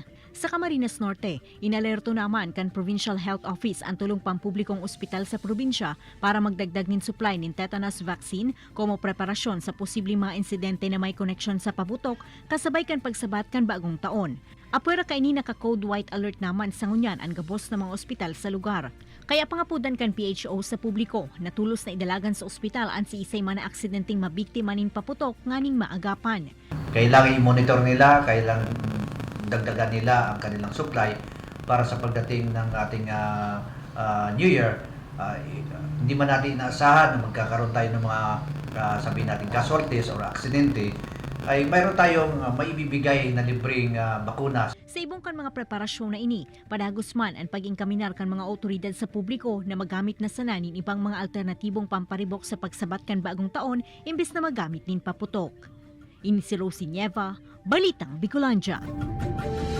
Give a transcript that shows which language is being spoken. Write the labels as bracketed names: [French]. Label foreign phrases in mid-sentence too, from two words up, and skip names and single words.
[Bikol] Sa Camarines Norte, inalerto naman kan Provincial Health Office ang tulong pampublikong ospital sa probinsya para magdagdag nin supply nin [English] tetanus vaccine [Bikol] como preparasyon sa posibleng mga insidente na may koneksyon sa paputok kasabay kan pagsabat kan bagong taon. Apwera kay ni naka- [English] code white alert [Bikol] naman sa ngunyan ang gabos ng mga ospital sa lugar. Kaya pangapudan kan PHO sa publiko na tulos na idalagan sa ospital ang si isay man na aksidenteng mabiktima nin paputok nganing maagapan. [Filipino] Kailangan i-monitor nila, kailangan dagdagan nila ang kanilang supply para sa pagdating ng ating [English] New Year. [Filipino] Hindi man natin inaasahan na magkakaroon tayo ng mga sabihin natin [English] casualties or [Filipino] aksidente, ay mayroon tayong maibibigay na libreng bakuna. [Bikol] Sa ibong kan mga preparasyon na ini, padagos man ang pag-ingkaminar kan mga otoridad sa publiko na magamit na sananin ibang mga alternatibong pamparibok sa pagsabat kan bagong taon imbes na magamit nin paputok. Ini si Rosie Nieva, Balitang Bicolandia.